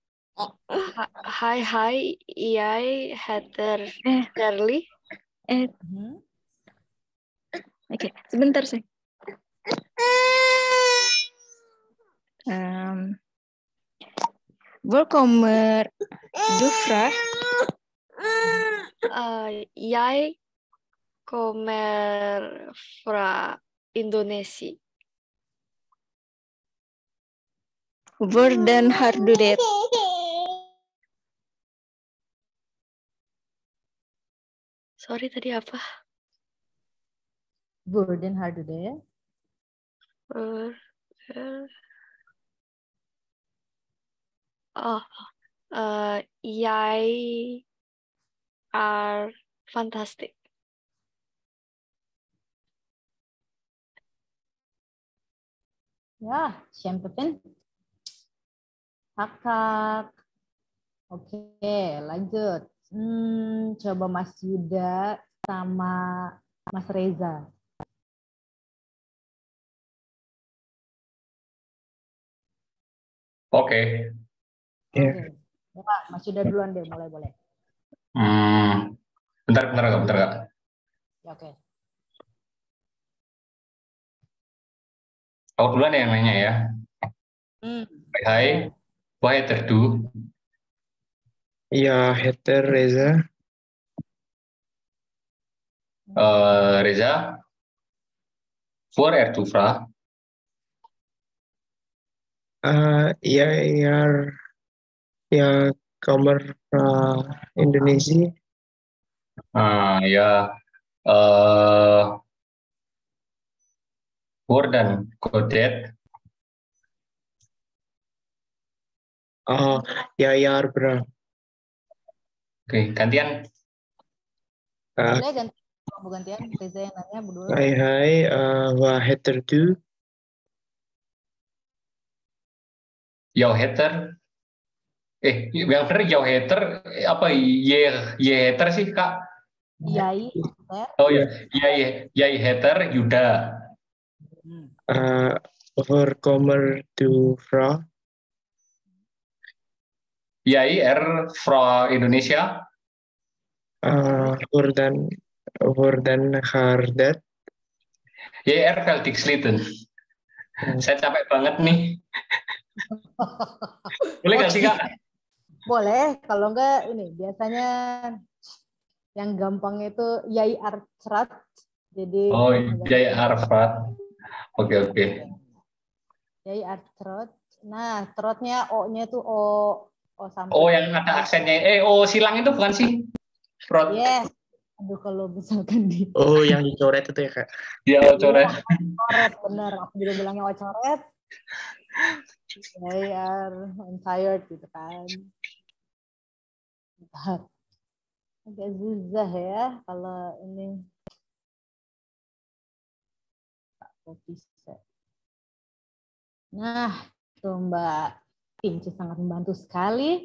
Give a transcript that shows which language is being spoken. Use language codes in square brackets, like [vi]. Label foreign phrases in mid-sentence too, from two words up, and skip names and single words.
[no] Hai, jeg heter Shirley. [id] Oke, sebentar sih. [no] Hvor kommer du fra? Jeg kommer fra Indonesia. Hvordan har du det? [id] Sorry, tadi apa? [no] Hvordan har du det? Jeg er fantastisk. Ya, kjempefint. [id] Kakak. Oke, lanjut. Coba Mas Yuda sama Mas Reza. Oke. Oke. Ya, Mas Yuda duluan deh, mulai boleh. Bentar Kak. Ya, oke. Aku duluan yang nanya ya. Hai, [no] vad heter du? [sv] Jag heter Reza. [no] Reza, hvor er du fra? [sv] Jag kommer från Indonesia. [id] Ya, [no] hvordan går det? [sv] Jag är bra. [id] Oke, gantian. Boleh gantian. Reza yang nanya, berdua. Hai, [no] vad heter du? [sv] Jag heter. [id] Yang benar [sv] jag heter [id] apa? Ye heter sih Kak? Yai. Oh ya, [sv] jag heter Yuda. [no] Hvor kommer du fra? Jeg er fra Indonesia. Hvordan har det? Jeg er veldig sliten. [id] Saya capek banget nih. Boleh nggak sih Kak? Boleh, kalau enggak ini biasanya yang gampang itu Yai Artsrat. Jadi Yai Arfat. Oke. Yai Artsrat. Nah, trotnya O-nya itu O sampai. Oh, yang ada aksennya. O silang itu bukan sih? Trot. Yes. Aduh, kalau misalkan di. Oh, yang dicoret itu ya Kak? Iya, coret. Coret, bener. Aku juga bilangnya coret. Yai [en] I'm tired [id] gitu kan. Bentar. Agak susah ya kalau ini. Nah, tuh Mbak Pinci sangat membantu sekali.